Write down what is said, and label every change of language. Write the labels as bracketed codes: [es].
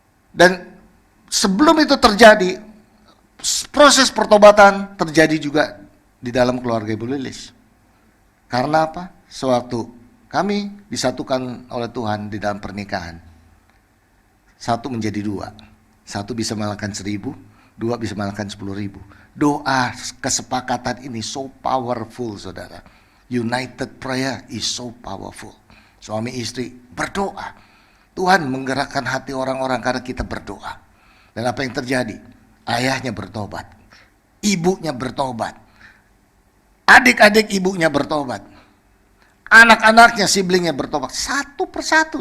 [id] Dan sebelum itu terjadi, proses pertobatan terjadi juga di dalam keluarga Ibu Lilis. Karena apa? Sewaktu kami disatukan oleh Tuhan di dalam pernikahan, 1 menjadi 2. 1 bisa mengalahkan 1000, 2 bisa mengalahkan 10.000. Doa kesepakatan ini [en] so powerful, [id] saudara. [en] United prayer is so powerful. [id] Suami istri berdoa. Tuhan menggerakkan hati orang-orang karena kita berdoa. Dan apa yang terjadi? Ayahnya bertobat. Ibunya bertobat. Adik-adik ibunya bertobat. Anak-anaknya, siblingnya bertobat. Satu persatu.